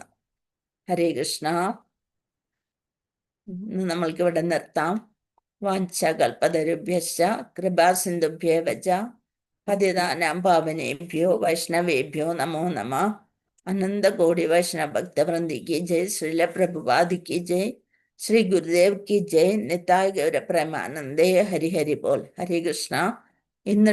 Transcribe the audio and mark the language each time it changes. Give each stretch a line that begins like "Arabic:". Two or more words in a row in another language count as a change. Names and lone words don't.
Malayalam: ഹരേ കൃഷ്ണ. നമ്മൾക്ക് ഇവിടെ നിർത്താം.
Sanskrit: വാഞ്ചകൽപതരുഭ്യശ്ച കൃപാസിന്ധുഭ്യേവ ച പതിതാനാം പാവനേഭ്യോ വൈഷ്ണവേഭ്യോ നമോ നമഃ. അനന്തകോടി വൈഷ്ണവ ഭക്തവൃന്ദി
Hindi: की जय, श्रील प्रभुपाद की जय, श्री गुरुदेव की जय,
Bangla: নিতাই গৌর প্রেমানন্দে. হরি হরি বোল. হরে কৃষ্ণা.
Malayalam: ഇന്ന്